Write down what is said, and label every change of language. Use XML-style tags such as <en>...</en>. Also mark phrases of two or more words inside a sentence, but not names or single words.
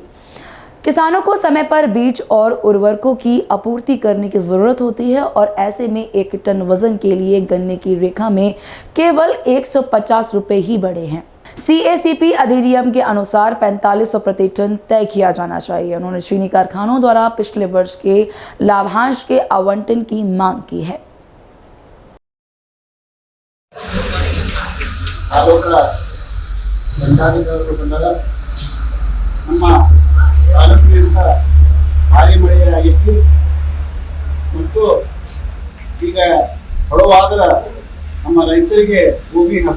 <hi>किसानों को समय पर बीज और उर्वरकों की आपूर्ति करने की जरूरत होती है और ऐसे में 1 टन वजन के लिए गन्ने की रेखा में केवल 150 रुपए ही बढ़े हैं। CACP अधिनियम के अनुसार 4500 प्रति टन तय किया जाना चाहिए। उन्होंने चीनी कारखानों द्वारा पिछले वर्ष के लाभांश के आवंटन की मांग की है।</hi> <kn>ಭಾರಿ ಮಳೆಯಾಗಿತ್ತು ಮತ್ತು ಈಗ ಹೊಳವಾದ್ರ ನಮ್ಮ ರೈತರಿಗೆ ಭೂಮಿ ಹಸ</kn>